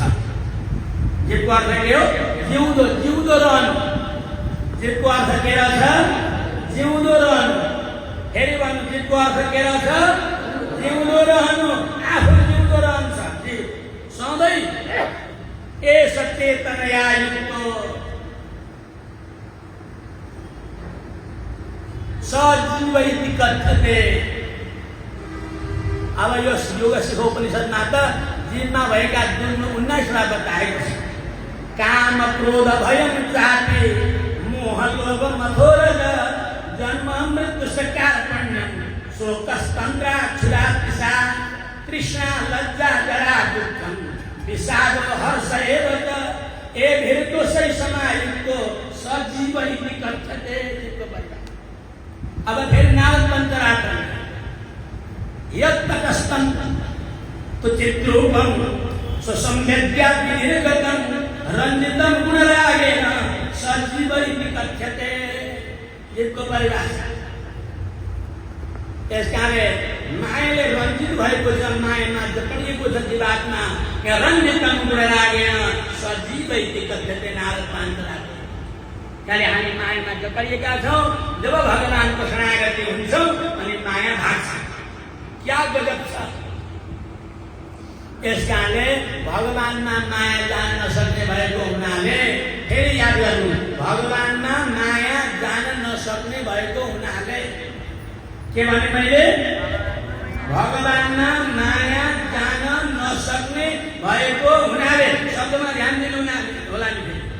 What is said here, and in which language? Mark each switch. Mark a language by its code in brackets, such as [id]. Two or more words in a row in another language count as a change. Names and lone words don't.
[ne] जीवको अर्थ के हो? जिउँदो जिउँदो रहनु। जीवको अर्थ के रहेछ? जिउँदो रहनु। फेरि भन्नु जीवको अर्थ के रहेछ? जिउँदो रहनु। आफू जिउँदो रहन्छ जीव सधैँ। [sa] ए सचेतनया युक्तो सजीव इति कथ्यते। [ne] अब यो योग शिखोपनिषदमा त जीवमा भएका 19 बताएको छ। [sa] काम क्रोध भयं चापि मोह लोभ मथोरज जन्म मृत्यु सकारपण्यम शोकस्तन्द्रा क्षुरापिशा तृष्णा लज्जा जरा दुःखम विषाद हर्ष एव च एभिर्दोषै समायुक्तो सजीव इति कथ्यते। [ne] अब फिर [sa] नारद पंचरात्र यत्तकस्तम तुचित्रूपम सुसंवेद्या विनिर्गतम रंजितम गुणरागेन सजीव इति कथ्यते। [ne] जीवको परिभाषा। त्यसकारण मायाले रंजित भएको छ। मायामा जकडिएको छ जीवात्मा। [sa] रंजितम गुणरागेन सजीव इति कथ्यते। [ne] नारद पंचरात्र। कहिले हामी मायामा जकडिएका छौँ। जब भगवानको शरणागति हुन्छौँ अनि माया भाग्छ। क्या गजब छ। यसकारणले भगवानमा माया जान नसक्ने भएको हुनाले फेरि याद गर्नु भगवानमा माया जान नसक्ने भएको हुनाले के भने मैले भगवानमा माया जान नसक्ने भएको हुनाले शब्दमा ध्यान दिनु होला नि।